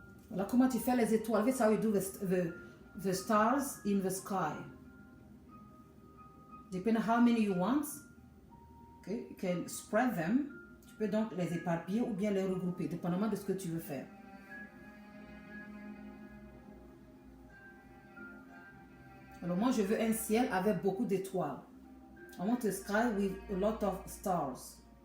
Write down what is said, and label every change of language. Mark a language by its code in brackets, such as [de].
[fr] Voilà comment tu fais les étoiles. [en] This is how you do the stars in the sky. Depending on how many you want, okay, you can spread them. [fr] Tu peux donc les éparpiller ou bien les regrouper, dépendamment de ce que tu veux faire. Alors moi, je veux un ciel avec beaucoup d'étoiles. [en] I want a sky with a lot of stars.